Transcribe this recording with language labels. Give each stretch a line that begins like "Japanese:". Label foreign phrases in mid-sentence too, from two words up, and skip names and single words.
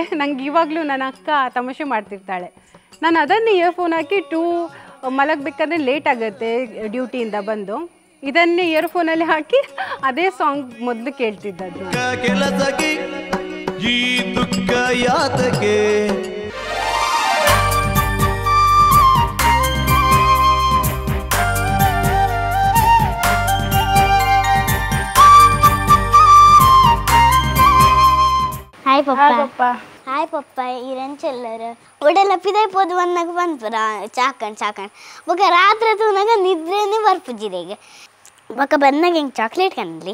Kannada: ನಂಗೆ ಇವಾಗಲೂ ನನ್ನ ಅಕ್ಕ ತಮಾಷೆ ಮಾಡ್ತಿರ್ತಾಳೆ. ನಾನು ಅದನ್ನು ಇಯರ್ಫೋನ್ ಹಾಕಿ ಮಲಗಬೇಕಾದ್ರೆ ಲೇಟ್ ಆಗುತ್ತೆ ಡ್ಯೂಟಿಯಿಂದ ಬಂದು, ಇದನ್ನೇ ಇಯರ್ಫೋನಲ್ಲಿ ಹಾಕಿ ಅದೇ ಸಾಂಗ್ ಮೊದಲು ಕೇಳ್ತಿದ್ದದ್ದು. ಈ ದುಃಖ ಯಾತಕ್ಕೆ ಹಾಯ್ ಪಪ್ಪ.
Tulu: ಹಾಯ್ ಪಪ್ಪ ಇರಂಚೆಲ್ಲರು ಒಡೆಲ್ಲ ಪಿದೈ ಪೋದು ಬಂದಾಗ ಬಂದ್ಪುರ ಚಾಕಣ್ ಬೊಕ ರಾತ್ರಿ ತೂನಾಗ ನಿದ್ರೆನೇ ಬರ್ಪುಜಿರೆಗೆ ಬೊಕ ಬಂದಾಗ ಹಿಂಗೆ ಚಾಕ್ಲೇಟ್ ಕನ್ಲಿ.